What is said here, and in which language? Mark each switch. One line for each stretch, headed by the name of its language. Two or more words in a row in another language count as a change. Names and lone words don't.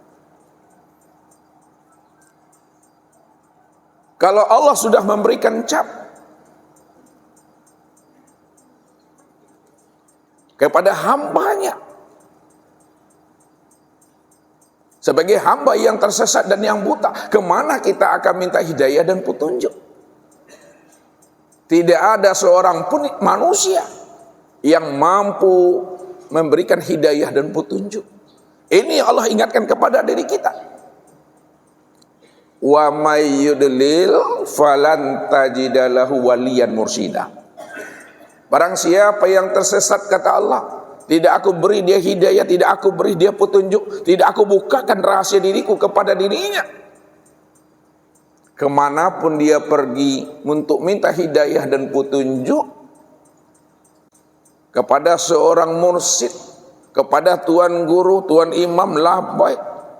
Indonesian: Kalau Allah sudah memberikan cap kepada hambanya sebagai hamba yang tersesat dan yang buta, kemana kita akan minta hidayah dan petunjuk? Tidak ada seorang pun manusia yang mampu memberikan hidayah dan petunjuk. Ini Allah ingatkan kepada diri kita.
Arabic: ومن يضلل فلن تجد له وليا مرشدا.
Indonesian: Barang siapa yang tersesat, kata Allah, tidak aku beri dia hidayah, tidak aku beri dia petunjuk, tidak aku bukakan rahasia diriku kepada dirinya, kemanapun dia pergi untuk minta hidayah dan petunjuk kepada seorang mursyid, kepada tuan guru, tuan imam, labbaik.